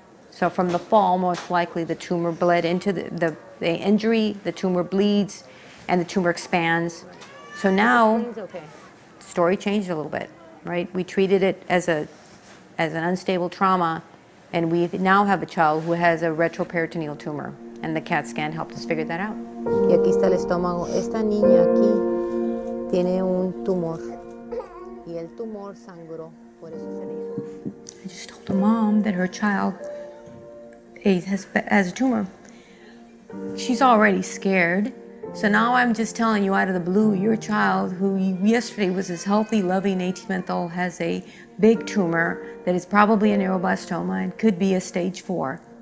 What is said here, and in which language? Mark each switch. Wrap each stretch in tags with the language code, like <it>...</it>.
<en>So from the fall, most likely the tumor bled into the injury, the tumor bleeds, and the tumor expands. So now, the story changed a little bit, right? We treated it as an unstable trauma, and we now have a child who has a retroperitoneal tumor, and the CAT scan helped us figure that out.</en> <es>Y aquí está el estómago. Esta niña aquí tiene un tumor, y el tumor sangró, por eso se le hizo.</es> <en>I just told the mom that her child has a tumor. She's already scared. So now I'm just telling you out of the blue, your child who yesterday was this healthy, loving 18-month-old has a big tumor that is probably a neuroblastoma and could be a stage 4.</en>